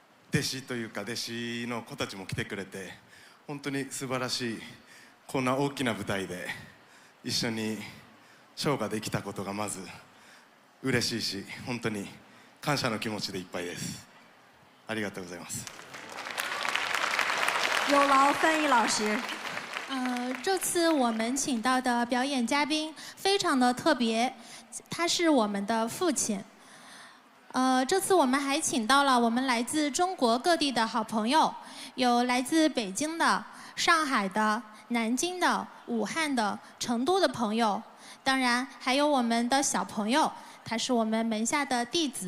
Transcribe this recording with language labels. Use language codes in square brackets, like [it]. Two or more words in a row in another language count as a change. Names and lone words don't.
[ja] 弟子というか弟子の子たちも来てくれて本当に素晴らしいこんな大きな舞台で一緒にショーができたことがまず嬉しいし本当に感謝の気持ちでいっぱいです。ありがとうございます。 [zh] 有劳翻译老师。这次我们请到的表演嘉宾非常的特别，他是我们的父亲。这次我们还请到了我们来自中国各地的好朋友，有来自北京的、上海的、南京的、武汉的、成都的朋友，当然还有我们的小朋友，他是我们门下的弟子。